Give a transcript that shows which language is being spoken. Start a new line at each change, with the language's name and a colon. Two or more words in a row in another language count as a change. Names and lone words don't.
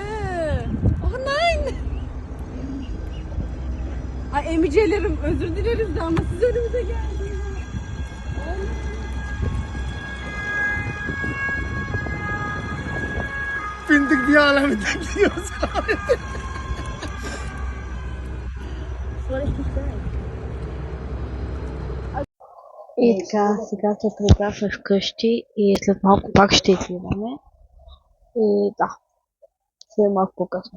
German: Oh nein.
Turkish: Ay emicelerim, özür dileriz de ama siz önümüze geldiniz. Bindik diye alemden gidiyoruz.
Bulgarian: И така, сега се прибрахме вкъщи и след малко пак ще отиваме. И да, след малко по-късно.